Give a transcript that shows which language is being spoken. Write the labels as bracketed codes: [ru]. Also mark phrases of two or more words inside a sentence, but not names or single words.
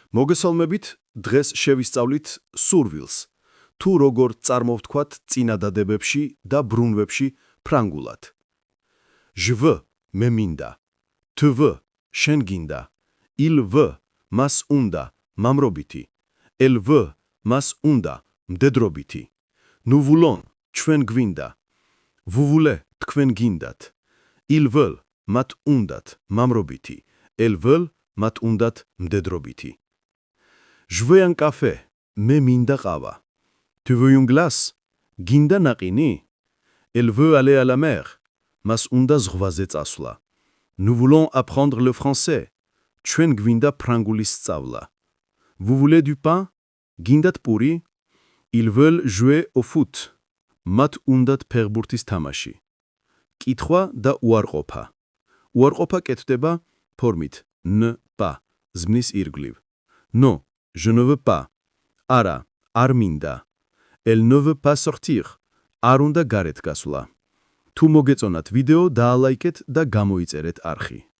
[ka] მოგესალმებით, დღეს შევისწავლით სურვილს, თუ როგორ წარმოვთქვათ წინადადებებში და ბრუნვებში ფრანგულად. [fr] Je veux, [ka] მე მინდა, [fr] tu veux, [ka] შენ გინდა, [fr] il veut, [ka] მას უნდა, მამრობითი, [fr] elle veut, [ka] მას უნდა, მდედრობითი, [fr] nous voulons, [ka] ჩვენ გვინდა, [fr] vous voulez, [ka] თქვენ გინდათ, [fr] ils veulent, [ka] მათ უნდათ, მამრობითი, [fr] elles veulent, [ka] მათ უნდათ, მდედრობითი. [fr] Je veux un café, [ka] მე მინდა ყავა. [fr] Tu veux une glace? [ka] გინდა ნაყინი? [fr] Elle veut aller à la mer. [ka] მას უნდა ზღვაზე წასვლა. [fr] Nous voulons apprendre le français. [ka] ჩვენ გვინდა ფრანგული სწავლა. [fr] Vous voulez du pain? [ka] გინდათ პური? [fr] Ils veulent jouer au foot. [ka] მათ უნდათ ფეხბურთის თამაში. კითხვა და უარყოფა. უარყოფა კეთდება ფორმით [fr] ne pas, [ka] ზმნის ირგვლივ. [fr] Non, je ne veux pas. [ka] არა, არ მინდა. [fr] Elle ne veut pas sortir. [ka] არ უნდა გარეთ გასვლა. თუ მოგეწონათ ვიდეო, დაალაიქეთ და გამოიწერეთ არხი.